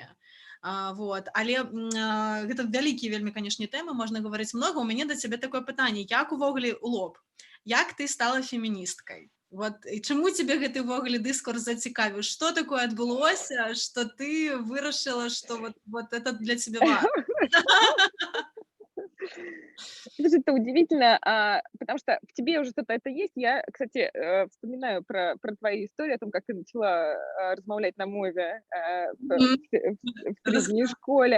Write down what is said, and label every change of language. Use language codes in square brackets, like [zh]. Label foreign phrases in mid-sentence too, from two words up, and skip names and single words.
[be] Вот. Але гэта вялікія вельмі, канешне, тэмы, можна гаварыць многа. У мяне да цябе такое пытанне, як увогуле у лоб, як ты стала феміністкай? Вот, і чаму тебе гэты увогуле дыскурс зацікавіў? Што такое адбылося, што ты вырашыла, што [ru] вот это для тебя важно? Слушай, это удивительно, потому что в тебе уже что-то это есть. Я, кстати, вспоминаю про твою историю о том, как ты начала [be] размовлять на мове [ru] в средней школе.